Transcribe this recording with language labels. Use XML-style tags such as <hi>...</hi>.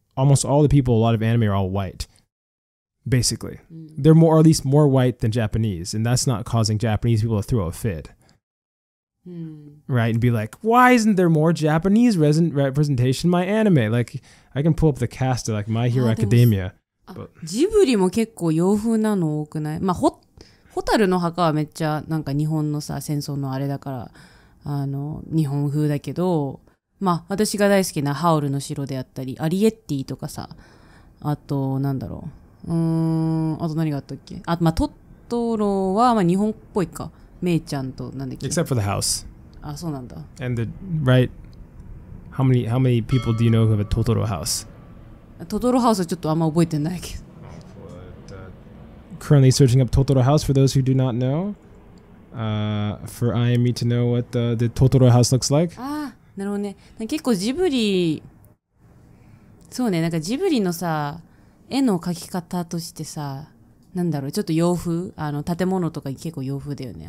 <en>Almost all the people, a lot of anime are all white. Basically, they're more, or at least more white than Japanese, and that's not causing Japanese people to throw a fit. Right, and be like, why isn't there more Japanese representation in my anime? Like, I can pull up the cast of like My Hero Academia.</en> <ja>ジブリも結構洋風なの多くない？まあ、ホタルの墓はめっちゃなんか日本のさ、戦争のあれだから、日本風だけど、まあ、私が大好きなハウルの城であったり、アリエッティとかさ、あと、なんだろう。あと何があったっけ？まあ、トトロは、まあ、日本っぽいか。メイちゃんと、なんだっけ？</ja> <en>Except for the house.</en> <ja>あ、そうなんだ。</ja> <en>And right, how many people do you know who have a Totoro house?</en> <ja>トトロハウスはちょっとあんま覚えてないけど。</ja> <en>Currently searching up Totoro house for those who do not know. For IME to know what the Totoro house looks like.</en> <ja>ああ、なるほどね。結構ジブリ、そうね、なんかジブリのさ、絵の描き方としてさ、なんだろう、ちょっと洋風、建物とか結構洋風だよね。</ja>